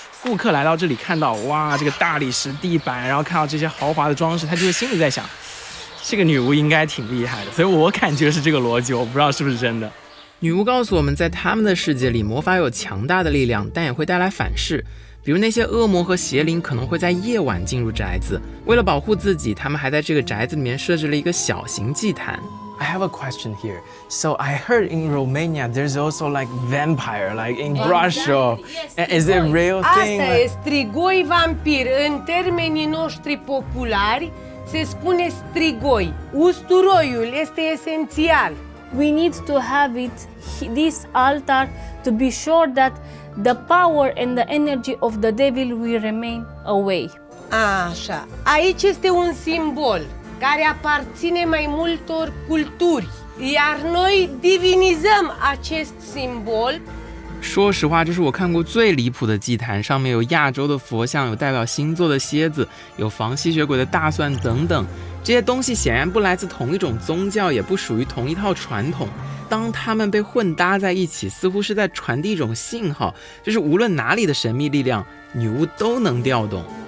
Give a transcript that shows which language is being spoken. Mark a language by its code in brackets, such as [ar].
[zh] 顾客来到这里看到哇这个大理石地板，然后看到这些豪华的装饰，他就会心里在想，这个女巫应该挺厉害的。所以我感觉是这个逻辑，我不知道是不是真的。女巫告诉我们，在他们的世界里，魔法有强大的力量，但也会带来反噬。比如那些恶魔和邪灵可能会在夜晚进入宅子，为了保护自己，他们还在这个宅子里面设置了一个小型祭坛。 [en] I have a question here. So I heard in Romania there's also like vampire, like in Brasov. Is it a real thing? [ro] Asta e strigoi vampir. În termenii noștri populari se spune strigoi. Usturoiul este esențial. [en] we need to have this altar to be sure that the power and the energy of the devil will remain away. [ro] Așa, aici este un simbol care aparține mai multor culturi, iar noi divinizăm acest simbol。 [zh] 说实话，这是我看过最离谱的祭坛，上面有亚洲的佛像，有代表星座的蝎子，有防吸血鬼的大蒜等等。这些东西显然不来自同一种宗教，也不属于同一套传统。当它们被混搭在一起，似乎是在传递一种信号，就是无论哪里的神秘力量，女巫都能调动。